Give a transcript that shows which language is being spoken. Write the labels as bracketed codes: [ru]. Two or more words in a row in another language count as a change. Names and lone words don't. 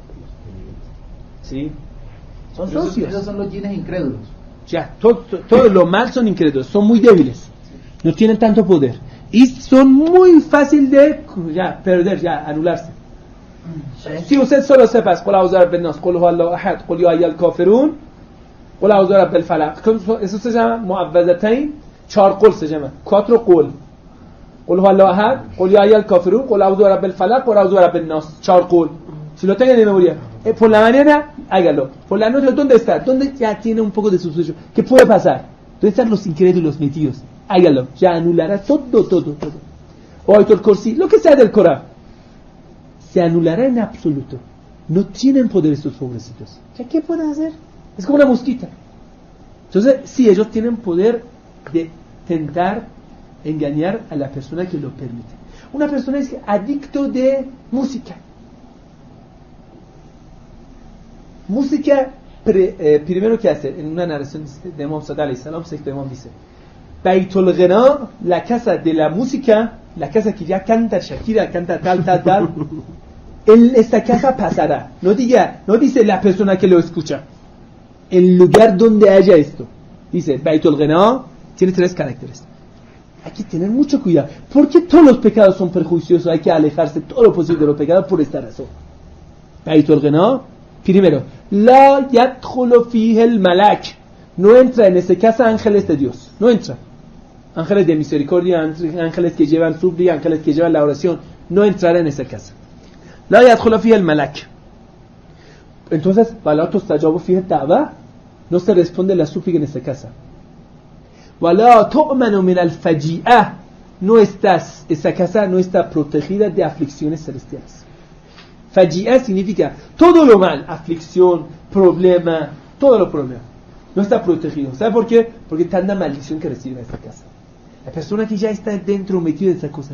[es] ¿Sí? Son socios. Esos son los jeans incrédulos. Ya, todo lo mal son incrédulos, son muy débiles. No tienen tanto poder. Y son muy fácil de perder, anularse. Si usted solo sepas, [ar] قل أعوذ برب الناس, قل هو الله أحد, قل يا أيها الكافرون, قل أعوذ برب الفلق. [es] Eso se llama معوذتين. 4 قل se llama, 4 قل. [ar] قل هو الله أحد, قل يا أيها الكافرون, قل أعوذ برب الفلق, قل أعوذ برب الناس. 4 قل. [es] Si lo tengan de memoria, por la mañana, hágalo. Por la noche, ¿dónde está? ¿Dónde ya tiene un poco de sospecho? ¿Qué puede pasar? ¿Dónde están los incrédulos metidos? Hágalo. Ya anulará todo. O Ayatul Kursi, lo que sea del Corán. Se anulará en absoluto. No tienen poder estos pobrecitos. ¿Ya qué pueden hacer? Es como una mosquita. Entonces, sí, ellos tienen poder de tentar engañar a la persona que lo permite. Una persona es adicto de música. Música, primero que hace, en una narración de Imam Sadiq [ar] عليه السلام, [es] sexto Imam dice, [ar] بيت الغناء, [es] la casa de la música, la casa que ya canta Shakira, canta tal, en esta casa pasará. No dice la persona que lo escucha. El lugar donde haya esto. Dice, [ar] بيت الغناء, [es] tiene 3 caracteres. Hay que tener mucho cuidado, porque todos los pecados son perjuiciosos, hay que alejarse todo lo posible de los pecados por esta razón. [ar] بيت الغناء, [es] primero, [ar] لا يدخله فيه الملك, [es] no entra en esta casa ángeles de Dios, no entra. Ángeles de misericordia, ángeles que llevan súplica, ángeles que llevan la oración, no entrará en esa casa. [ar] لا يدخله فيه الملك. Entonces, ولا تستجاب فيه دعوة, [es] no se responde la súplica en esa casa. [ar] ولا تؤمن من الفجيعة, [es] esa casa no está protegida de aflicciones celestiales. Faji'ah significa todo lo mal, aflicción, problema, todo lo problema. No está protegido. ¿Sabe por qué? Porque tanta maldición que recibe esta casa. La persona que ya está dentro metida en esa cosa.